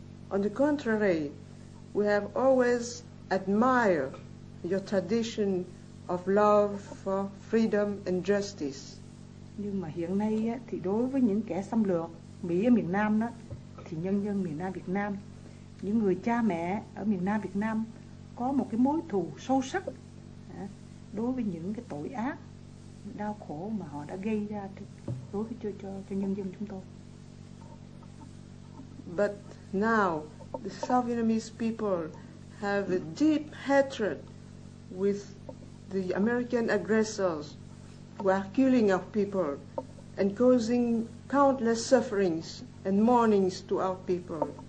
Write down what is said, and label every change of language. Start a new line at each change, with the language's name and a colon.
English: On the contrary, we have always admired your tradition of love for freedom and justice.
Vietnamese: Nhưng mà hiện nay á, thì đối với những kẻ xâm lược Mỹ ở miền Nam đó, thì nhân dân miền Nam Việt Nam, những người cha mẹ ở miền Nam Việt Nam có một cái mối thù sâu sắc đối với những cái tội ác, đau khổ mà họ đã gây ra đối với cho nhân dân chúng tôi.
English: But now the South Vietnamese people have a deep hatred with the American aggressors who are killing our people and causing countless sufferings and mournings to our people.